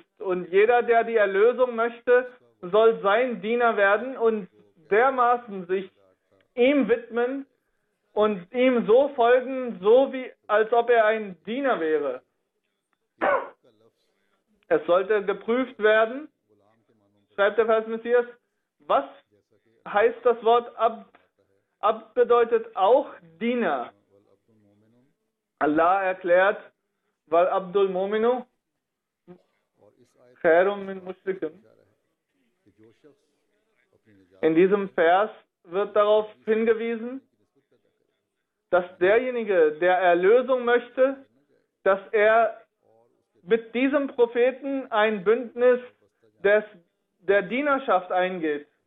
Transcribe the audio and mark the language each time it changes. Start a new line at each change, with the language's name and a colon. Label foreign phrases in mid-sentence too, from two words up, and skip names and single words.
German: Und jeder, der die Erlösung möchte, soll sein Diener werden und dermaßen sich ihm widmen und ihm so folgen, so wie als ob er ein Diener wäre. Es sollte geprüft werden, schreibt der Vers Messias, was heißt das Wort Abd? Abd bedeutet auch Diener. Allah erklärt, weil
Arabic: عبد مؤمن خير من مشرك.
German: In diesem Vers wird darauf hingewiesen, dass derjenige, der Erlösung möchte, dass er mit diesem Propheten ein Bündnis der Dienerschaft eingeht.